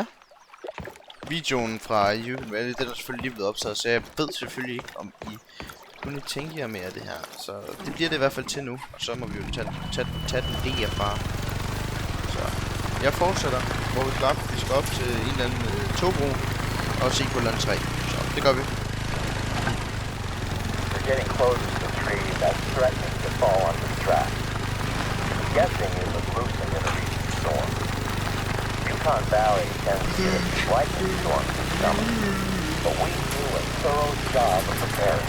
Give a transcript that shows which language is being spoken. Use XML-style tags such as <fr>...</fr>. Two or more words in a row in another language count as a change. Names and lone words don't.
<da>Videoen fra Yukon Valley, den er selvfølgelig lige blevet optaget, så jeg ved selvfølgelig ikke, om I kunne tænke jer mere af det her. Så det bliver det i hvert fald til nu, og så må vi jo tage den derfra. Så jeg fortsætter, hvor vi slap. Vi skal op til en eller anden togbro og se på land 3. Så det gør vi.</da> <en>We're getting close to the tree that's threatening to fall onto the track. I'm guessing it was loosened in a recent storm. Yukon Valley tends to get lightning storms in summer, but we do a thorough job of preparing.</en>